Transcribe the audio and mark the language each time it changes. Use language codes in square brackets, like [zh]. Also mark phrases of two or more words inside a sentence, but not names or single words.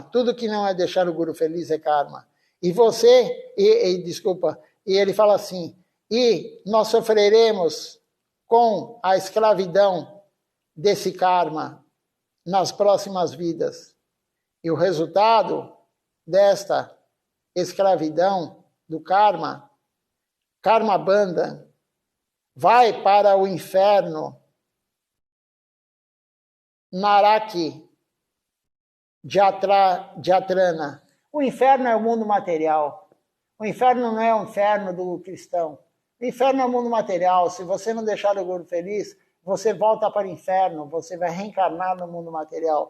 [pt] Tudo que não é deixar o Guru feliz é karma. E você, e ele fala assim, e nós sofreremos com a escravidão desse karma nas próximas vidas. E o resultado desta escravidão do karma, [sa] karma bandha, [pt] vai para o inferno [sa] Naraki Jatrana. [pt] O inferno é o mundo material. O inferno não é o inferno do cristão. O inferno é o mundo material. Se você não deixar o Guru feliz, você volta para o inferno, você vai reencarnar no mundo material.